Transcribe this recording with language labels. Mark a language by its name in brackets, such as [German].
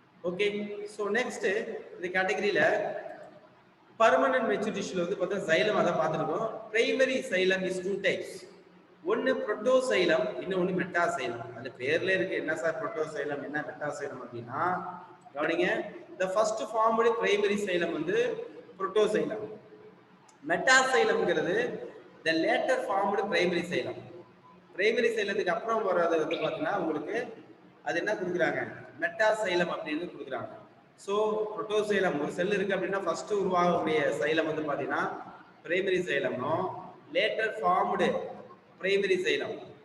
[Tamil] Okay, so next இந்த கேட்டகரியில permanent மெச்சூரிட்டியில் வந்து பார்த்தா சைலம் அதை பார்த்துருக்கோம். [English] Primary xylem is 2 types. [Tamil] ஒன்று புரோட்டோசைலம், இன்னொன்று மெட்டாசைலம். அந்த பேர்ல இருக்கு. என்ன சார் புரோட்டோசைலம், என்ன மெட்டாசைலம் அப்படின்னா கவனிங்க. [English] The first formed primary xylem வந்து protoxylem. மெட்டாசைலம்ங்கிறது the later formed primary xylem. [Tamil] Primary சைலத்துக்கு அப்புறம் வர்றது வந்து பார்த்தீங்கன்னா உங்களுக்கு அது என்ன கொடுக்குறாங்க, மெட்டாசைலம் அப்படின்னு கொடுக்குறாங்க. ஸோ புரோட்டோசைலம் ஒரு செல் இருக்கு அப்படின்னா ஃபர்ஸ்ட் உருவாகக்கூடிய சைலம் வந்து பார்த்தீங்கன்னா primary சைலம்னும், later formed primary xylem.